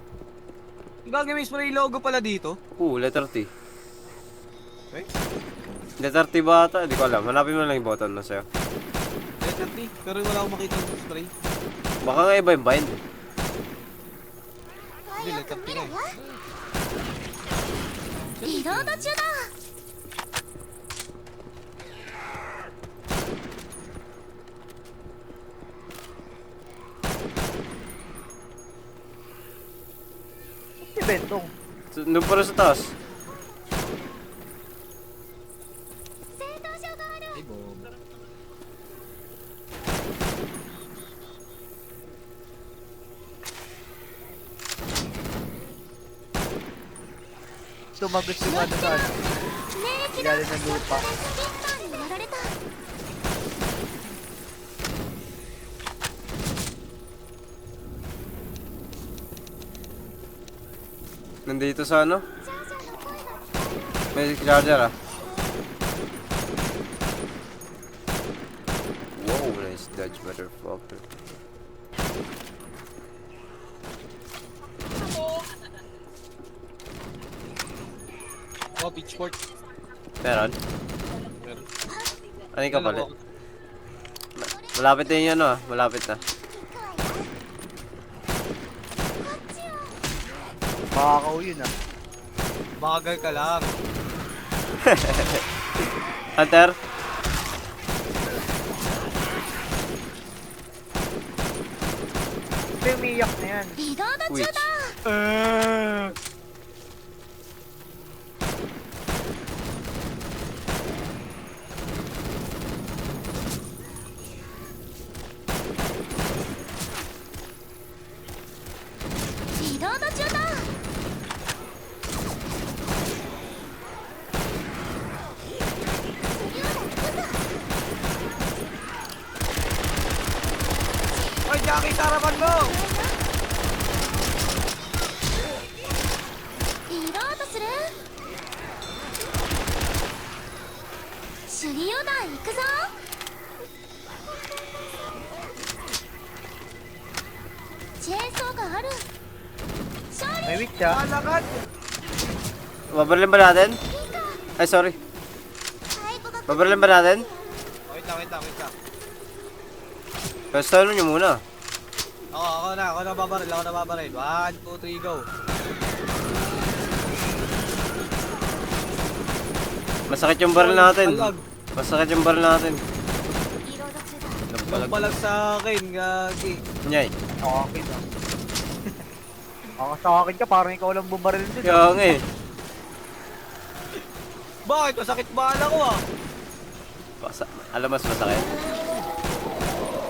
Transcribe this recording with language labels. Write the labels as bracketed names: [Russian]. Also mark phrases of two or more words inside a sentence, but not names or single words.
[Filipino] Gagi, may spray logo pala dito. [English] Letter T. [Filipino] Okay. [English] Letter T [Filipino] ba ata? Hindi ko alam. Hanapin mo lang yung button na sa'yo. [English] Letter T, [Filipino] pero wala akong makita ng spray. Baka nga iba yung bind. Hindi, [English] letter T [Filipino] nga eh. [Japanese] リロード中だ [Filipino] Si bentong. Doon pala sa taas. [Japanese] 戦闘場がある [Filipino] Ay, bobo. Tumagos yung ano sa ano. [Japanese] 免疫 [Filipino] Galing ng lupa. [Japanese] スターにやられた [Filipino] Nandito sa ano? [Japanese] ジャージャーの声が聞こえる [Filipino] May charger ah. [English] Wow, nice dodge, motherfucker. Oh, pitchfork. [Filipino] Meron? Meron. Ano yung kapalit? Malapit na yung ano ah. Malapit na. Makakaw yun ah. Bagal ka lang. Hunter? Ito yung umiiyak na yan. [Japanese] リロード中 [English] Which? [Japanese] だ リロード中だ [Filipino] Ay, Jackie, sa harapan mo! [Japanese] リロードする手榴弾行くぞチェーンソーがある勝利 [Filipino] May witch ah. Alakad! Babarilin ba natin? Ay, sorry. [Japanese] 最後が [Filipino] Babarilin ba natin? Wait lang. Pwesto nyo muna. Ako na babaril. 1, 2, 3, go. Masakit yung baril natin. Palag. Masakit yung baril natin. [Japanese] リロード中だ [Filipino] Nagpalag sa akin, gagi. Nyay. Sa akin ah. Ako sa akin ka, parang ikaw lang bumaril dun. Kaya nga eh. Bakit? Masakit bala ko ah. Alam mas masakit.